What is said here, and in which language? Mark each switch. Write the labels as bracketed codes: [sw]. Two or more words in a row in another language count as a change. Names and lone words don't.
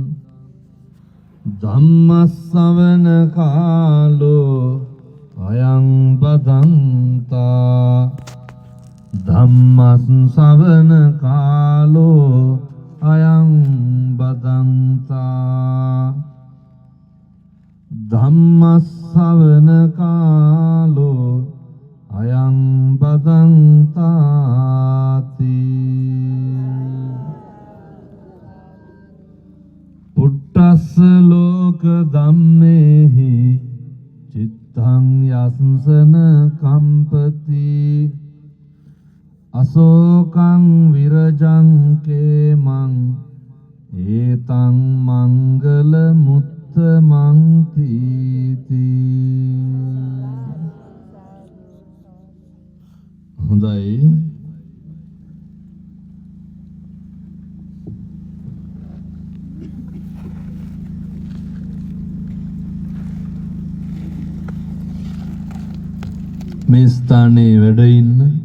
[pi] ධම්මස්සවන කාලෝ අයං බදන්තා. ධම්මස්සවන කාලෝ අයං බදන්තා. ධම්මස්සවන කාලෝ අයං බදන්තාති. පුට්ටස්ස ලෝක ධම්මේහි චිත්තං යස්සන කම්පති. අශෝකං විරජං කේමං ඒතං මංගල මුත්තමං තීති. [si] හොඳයි, මේ ස්ථානයේ වැඩ ඉන්න